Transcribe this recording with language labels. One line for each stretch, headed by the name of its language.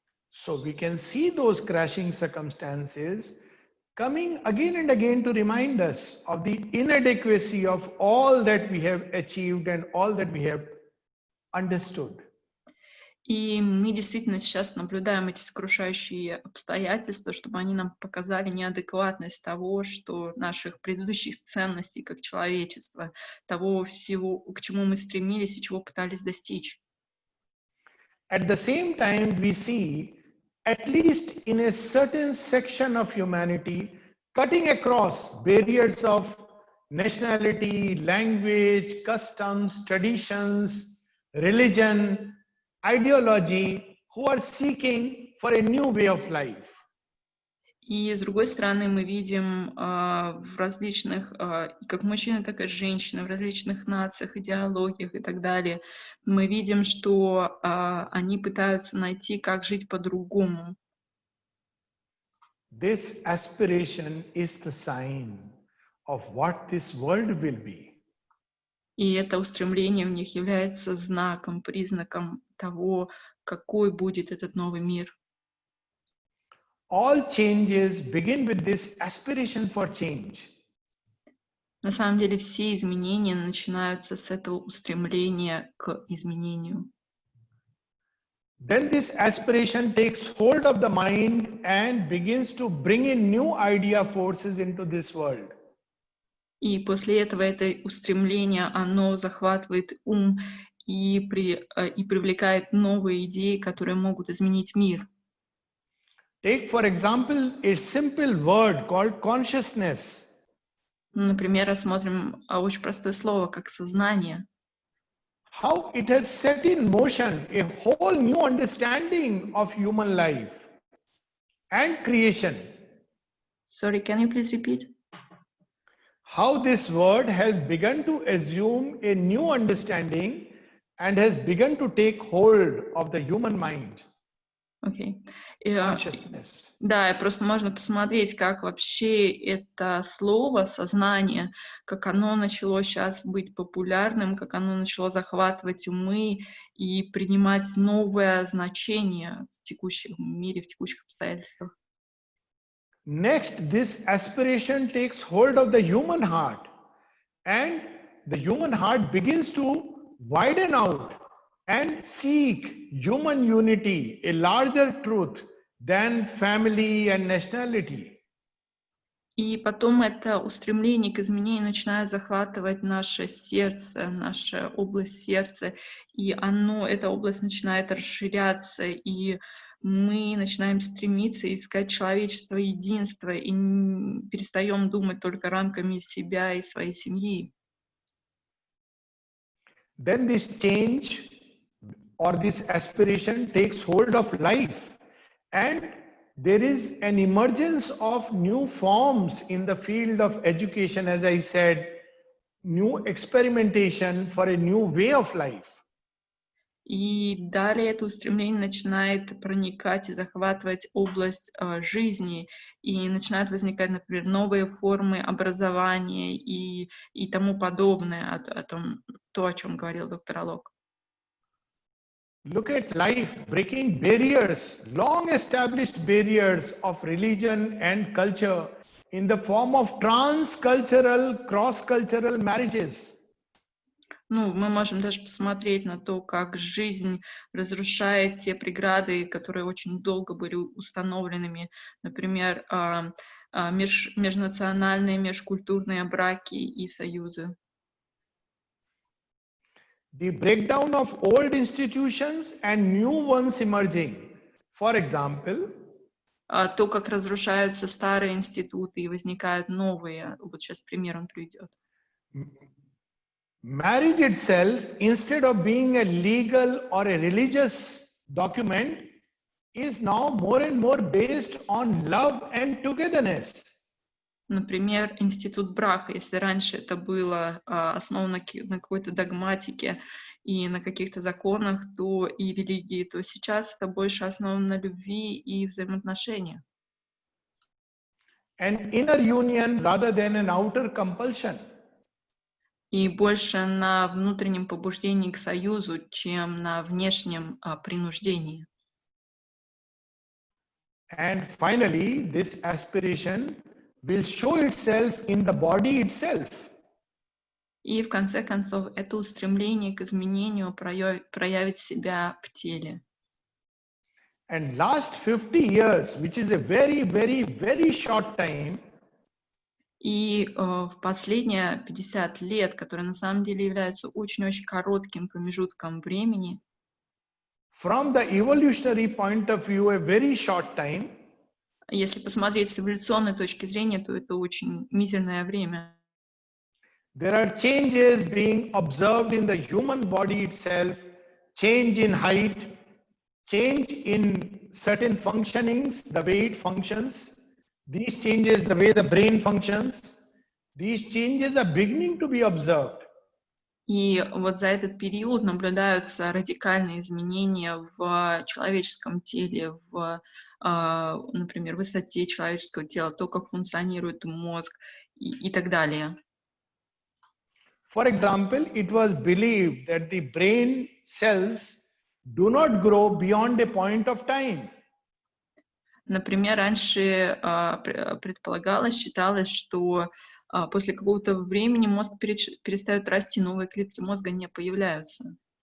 English: So we can see those crashing circumstances coming again and again to remind us of the inadequacy of all that we have achieved and all that we have understood.
Russian: И мы действительно сейчас наблюдаем эти сокрушающие обстоятельства, чтобы они нам показали неадекватность того, что наших предыдущих ценностей как человечества, того всего, к чему мы стремились и чего пытались достичь.
English: At the same time, we see, at least in a certain section of humanity, cutting across barriers of nationality, language, customs, traditions, religion, ideology, who are seeking for a new way of life.
Russian: И с другой стороны, мы видим в различных, как мужчины, так и женщины, в различных нациях, идеологиях и так далее, мы видим, что они пытаются найти, как жить по-другому.
English: This aspiration is the sign of what this world will be.
Russian: И это устремление в них является знаком, признаком того, какой будет этот новый мир.
English: All changes begin with this aspiration for change.
Russian: На самом деле все изменения начинаются с этого устремления к изменению.
English: Then this aspiration takes hold of the mind and begins to bring in new idea forces into this world.
Russian: И после этого это устремление, оно захватывает ум и привлекает новые идеи, которые могут изменить мир.
English: Take, for example, a simple word called consciousness.
Russian: Например, рассмотрим очень простое слово, как сознание.
English: How it has set in motion a whole new understanding of human life and creation. Sorry, can you please repeat? How this word has begun to assume a new understanding and has begun to take hold of the human mind. Okay. Consciousness.
Russian: Да, просто можно посмотреть, как вообще это слово, сознание, как оно начало сейчас быть популярным, как оно начало захватывать умы и принимать новое значение в текущем мире, в текущих обстоятельствах.
English: Next, this aspiration takes hold of the human heart, and the human heart begins to widen out and seek human unity, a larger truth than family and nationality.
Russian: И потом это устремление к изменению начинает захватывать наше сердце, наша область сердца, и эта область начинает расширяться, и мы начинаем стремиться искать человечество, единство, и перестаем думать только рамками себя и своей семьи.
English: Then this change or this aspiration takes hold of life, and there is an emergence of new forms in the field of education, as I said, new experimentation for a new way of life.
Russian: И далее это устремление начинает проникать и захватывать область жизни, и начинают возникать, например, новые формы образования и тому подобное, о чем говорил доктор Алок.
English: look at life breaking barriers, long established barriers of religion and culture in the form of transcultural, cross-cultural marriages.
Russian: Ну, мы можем даже посмотреть на то, как жизнь разрушает те преграды, которые очень долго были установленными, например, межнациональные, межкультурные браки и союзы.
English: The breakdown of old institutions and new ones emerging. For example,
Russian: То, как разрушаются старые институты и возникают новые. Вот сейчас пример он приведет.
English: marriage itself, instead of being a legal or a religious document, is now more and more based on love and togetherness.
Russian: Например, институт брака. Если раньше это было основано на какой-то догматике и на каких-то законах, то и религии, то сейчас это больше основано на любви и взаимоотношениях.
English: An inner union rather than an outer compulsion.
Russian: И больше на внутреннем побуждении к союзу, чем на внешнем принуждении.
English: And finally, this aspiration will show itself in the body itself.
Russian: И в конце концов, это устремление к изменению проявит себя в теле.
English: And last 50 years, which is a very, very, very short time,
Russian: И в последние 50 лет, которые на самом деле являются очень-очень коротким промежутком времени,
English: from the evolutionary point of view, a very short time,
Russian: если посмотреть с эволюционной точки зрения, то это очень мизерное время.
English: there are changes being observed in the human body itself, change in height, change in certain functionings, the way it functions. These changes, the way the brain functions, these changes are beginning to be observed.
Russian: И вот за этот период наблюдаются радикальные изменения в человеческом теле, в, например, высоте человеческого тела, то, как функционирует мозг и так далее.
English: For example, it was believed that the brain cells do not grow beyond a point of time.
Russian: Например, раньше предполагалось, считалось, что после какого-то времени мозг перестает расти, новые клетки мозга не появляются.